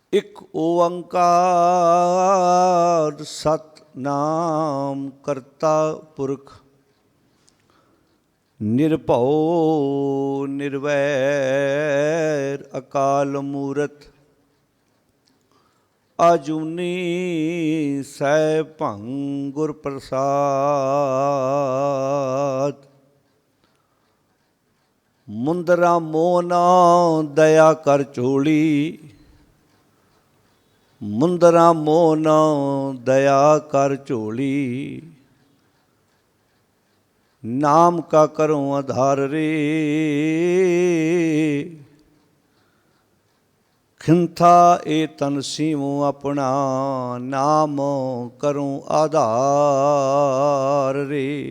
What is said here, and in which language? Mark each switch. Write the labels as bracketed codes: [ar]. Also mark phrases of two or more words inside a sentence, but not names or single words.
[pa] ਇੱਕ ਓੰਕਾਰ ਸਤਿਨਾਮ ਕਰਤਾ ਪੁਰਖ ਨਿਰਭਉ ਨਿਰਵੈਰ ਅਕਾਲ ਮੂਰਤ ਆਜੂਨੀ ਸੈਭੰ ਗੁਰ ਪ੍ਰਸਾਦ। ਮੁੰਦਰਾ ਮੋਨਾ ਦਇਆ ਕਰ ਝੋਲੀ, ਮੁੰਦਰਾ ਮੋਨਾ ਦਇਆ ਕਰ ਝੋਲੀ। [hi] नाम का करो आधार रे, खिंथा ए तन सीवो अपना नाम करूं आधार रे।